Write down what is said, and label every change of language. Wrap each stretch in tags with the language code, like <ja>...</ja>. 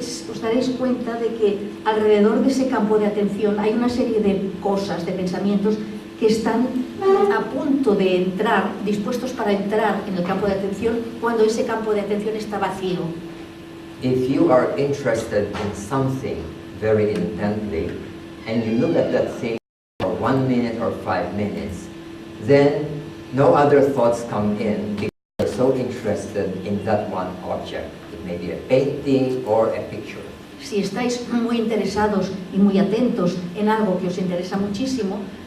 <es>Os daréis cuenta de que alrededor de ese campo de atención hay una serie de cosas, de pensamientos que están a punto de entrar, dispuestos para entrar en el campo de atención cuando ese campo de atención está vacío.</es> <en>If you are interested in something very intently and you look at that thing for 1 minute or 5 minutes, then no other thoughts come in because you're so interested in that one object. It may be a painting or a picture.</en> <es>Si estáis muy interesados y muy atentos en algo que os interesa muchísimo,</es>